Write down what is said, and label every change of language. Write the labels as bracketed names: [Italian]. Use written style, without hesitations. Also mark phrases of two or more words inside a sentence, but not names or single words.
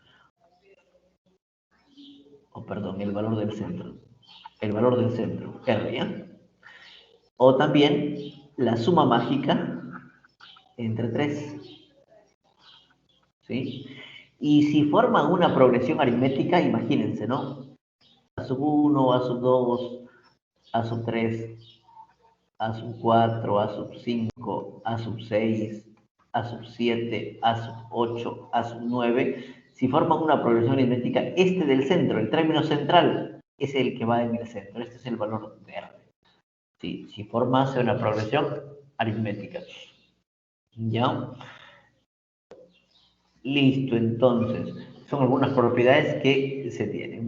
[Spanish] O perdón, el valor del centro. El valor del centro, R, ¿ya? O también la suma mágica entre 3, ¿sí? Y si forman una progresión aritmética, imagínense, ¿no? A sub 1, A sub 2, A sub 3, A sub 4, A sub 5, A sub 6, A sub 7, A sub 8, A sub 9. Si forman una progresión aritmética, este del centro, el término central, es el que va en el centro. Este es el valor verde. Sí, si formase una progresión aritmética. ¿Ya? Listo, entonces, son algunas propiedades que se tienen.